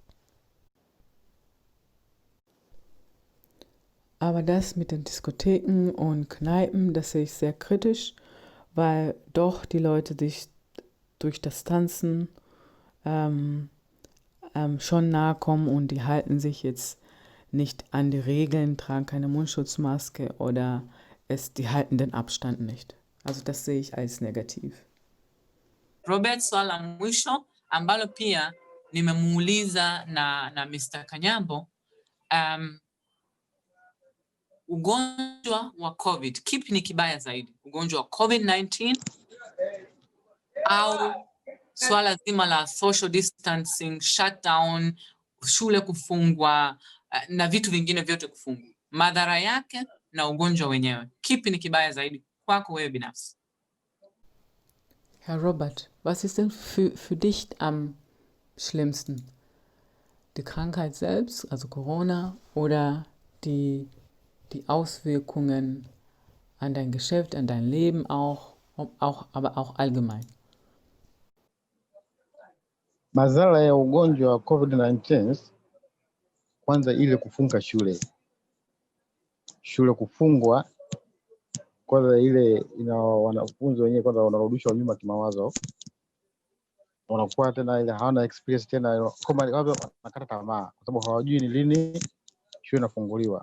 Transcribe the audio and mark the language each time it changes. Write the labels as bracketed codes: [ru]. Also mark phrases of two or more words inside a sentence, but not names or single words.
[de] Aber das mit den Diskotheken und Kneipen, das sehe ich sehr kritisch, weil doch die Leute sich durch das Tanzen schon nahe kommen und die halten sich jetzt nicht an die Regeln, tragen keine Mundschutzmaske oder die halten den Abstand nicht. Also das sehe ich als negativ. [sw] Robert, swala la mwisho ambalo pia nimemuuliza na Mr. Kanyambo, ugonjwa wa COVID, kipi ni kibaya zaidi? Ugonjwa wa COVID-19 au swala zima la [en] social distancing, [sw] shutdown, shule kufungwa na vitu vingine vyote kufungwa? Madhara yake na ugonjwa wenyewe, kipi ni kibaya zaidi kwako wewe binafsi? [de] Herr Robert, was ist denn für dich am schlimmsten? Die Krankheit selbst, also Corona, oder die Auswirkungen an dein Geschäft, an dein Leben aber auch allgemein? [sw] Madhara ya ugonjwa wa COVID-19, kwanza ile kufunga shule kufungwa, kwanza ile wanafunzi wenyewe kwanza wanarudishwa nyuma kimawazo, wanakuwa tena ile hawana experience tena, kama wanakata tamaa kwa sababu hawajui ni lini shule inafunguliwa.